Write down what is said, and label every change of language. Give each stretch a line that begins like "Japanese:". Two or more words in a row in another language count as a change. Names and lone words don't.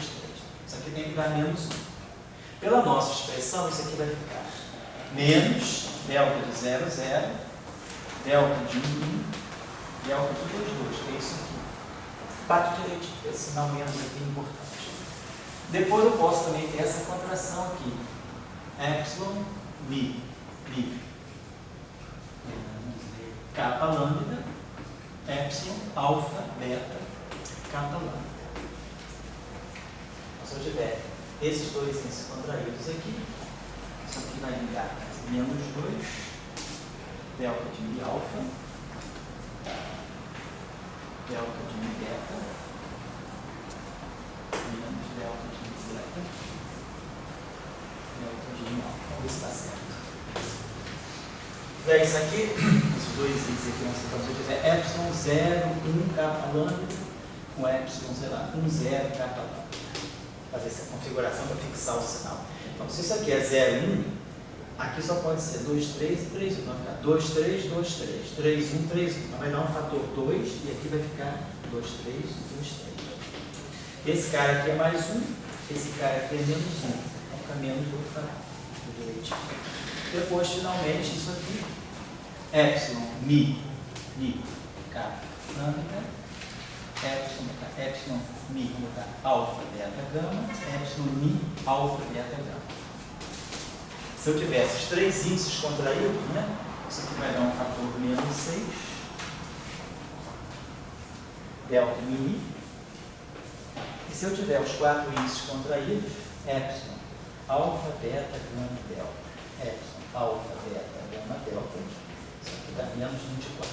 Portuguese: Isso aqui tem que dar menos 1. Pela nossa expressão, isso aqui vai ficar menos delta de 0, 0, delta de 1, 1, delta de 2, 2, que é isso aqui. Bate direitinho, esse sinal menos aqui é importante. Depois eu posso também ter essa contração aqui. Epsilon, mi, kappa lambda, epsilon, alfa, beta, kappa lambda. Então, se eu tiver esses dois índices contraídos aqui, isso aqui vai me dar menos 2, delta de mi alfa, delta de mi beta, menos delta de mi zeta, delta de mi alfa. Vamos ver se está certo. Daí isso aqui, esses dois índices aqui, então, se eu tiver epsilon 0, 1, kappa lambda, com epsilon, sei lá, 1, 0, kappa lambda. Fazer essa configuração para fixar o sinal. Então, se isso aqui é 0, 1, aqui só pode ser 2, 3 e 3, 1. Vai ficar 2, 3, 2, 3, 3, 1, 3, 1. Então, vai dar um fator 2 e aqui vai ficar 2, 3, 2, 3. Esse cara aqui é mais 1, esse cara aqui é menos 1. Vai ficar menos do outro lado. Depois, finalmente, isso aqui, epsilon, mi, kappa, lambda, epsilon, mi, alfa, beta, gama, epsilon, mi, alfa, beta, gama. Se eu tiver esses três índices contraídos, né, isso aqui vai dar um fator menos 6, delta, mi, e se eu tiver os quatro índices contraídos, epsilon, alfa, beta, gama, delta, epsilon, alfa, beta, gama, delta, isso aqui dá menos 24.